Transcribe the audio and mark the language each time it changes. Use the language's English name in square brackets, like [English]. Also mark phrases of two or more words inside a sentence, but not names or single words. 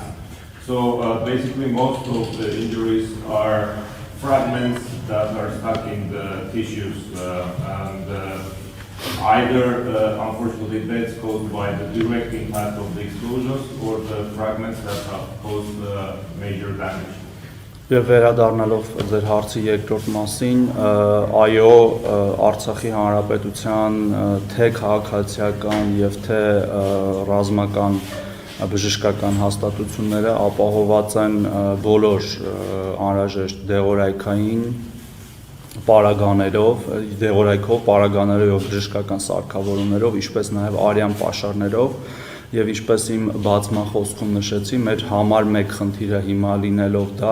[English] So basically most of the injuries are fragments that are stuck in the tissues and either unfortunately deaths caused by the direct impact of the explosions or the fragments that have caused major damage. [Armenian] Եվ վերադառնալով ձեր հարցի երկրորդ մասին, այո, Արցախի Հանրապետության թե քաղաքացիական եւ թե ռազմական բժշկական հաստատությունները ապահոված են բոլոր անհրաժեշտ դեղորայքային պարագաներով, դեղորայքով, պարագաներով, բժշկական սարքավորումներով, ինչպես նաև արյան պաշարներով եւ ինչպես իմ բացման խոսքում նշեցի, մեր համար մեկ խնդիրը հիմա լինելով դա